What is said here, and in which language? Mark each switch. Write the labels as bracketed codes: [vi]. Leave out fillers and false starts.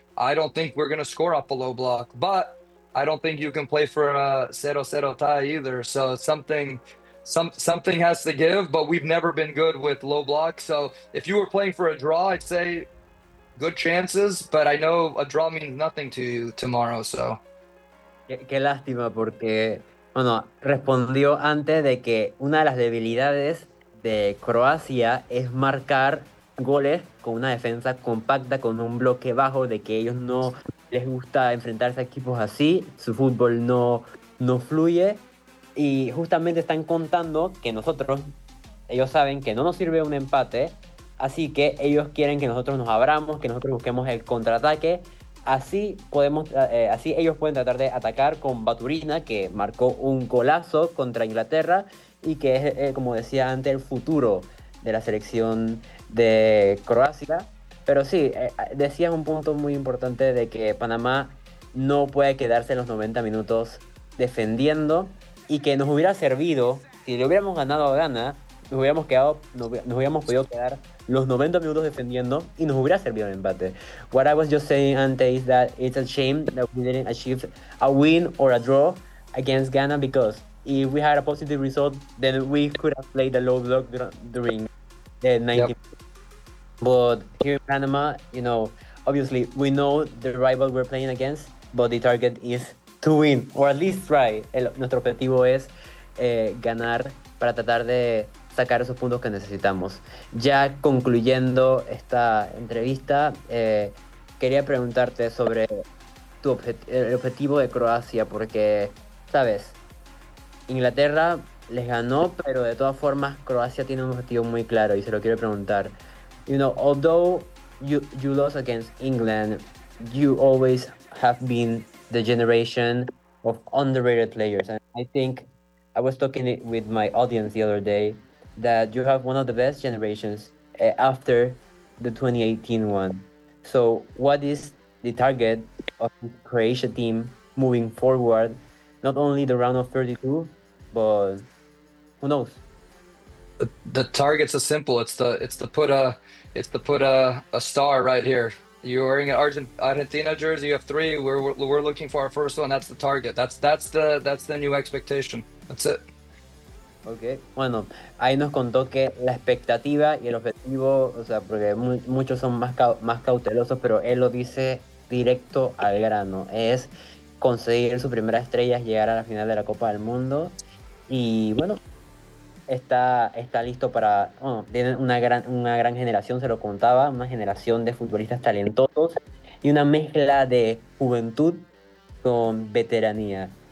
[en] I don't think we're going to score up a low block, but I don't think you can play for a 0-0 tie either. So something has to give, but we've never been good with low block. So if you were playing for a draw, I'd say good chances, but I know a draw means nothing to you tomorrow. So [es] qué lástima, porque bueno, respondió antes de que una de las debilidades de Croacia es marcar goles con una defensa compacta, con un bloque bajo, de que ellos no les gusta enfrentarse a equipos así, su fútbol no fluye, y justamente están contando que nosotros, ellos saben que no nos sirve un empate, así que ellos quieren que nosotros nos abramos, que nosotros busquemos el contraataque, así podemos, así ellos pueden tratar de atacar con Baturina, que marcó un golazo contra Inglaterra y que es, como decía antes, el futuro de la selección de Croacia. Pero sí, decías un punto muy importante de que Panamá no puede quedarse en los 90 minutos defendiendo, y que nos hubiera servido, si le hubiéramos ganado a Ghana, nos hubiéramos podido quedar los 90 minutos defendiendo y nos hubiera servido el empate. [en] What I was just saying [es] antes [en] is that it's a shame that we didn't achieve a win or a draw against Ghana, because if we had a positive result, then we could have played a low block during the 90. Yep. But here in Panama, you know, obviously we know the rival we're playing against, but the target is to win, or at least try. [es] Nuestro objetivo es ganar para tratar de sacar esos puntos que necesitamos. Ya concluyendo esta entrevista, quería preguntarte sobre el objetivo de Croacia, porque, sabes, Inglaterra les ganó, pero de todas formas Croacia tiene un objetivo muy claro y se lo quiero preguntar. [en] You know, although you lost against England, you always have been the generation of underrated players. And I think I was talking with my audience the other day that you have one of the best generations after the 2018 one. So what is the target of the Croatia team moving forward, not only the round of 32, but who knows? The target's a simple. It's to put a star right here. You're wearing an Argentina jersey. You have three. We're looking for our first one. That's the target. That's the new expectation. That's it. Okay. [es] Bueno, ahí nos contó que la expectativa y el objetivo, o sea, porque muchos son más cautelosos, pero él lo dice directo al grano. Es conseguir su primera estrella, llegar a la final de la Copa del Mundo. Y bueno, está listo para, bueno, tiene una gran generación, se lo contaba, una generación de futbolistas talentosos y una mezcla de juventud con veteranía.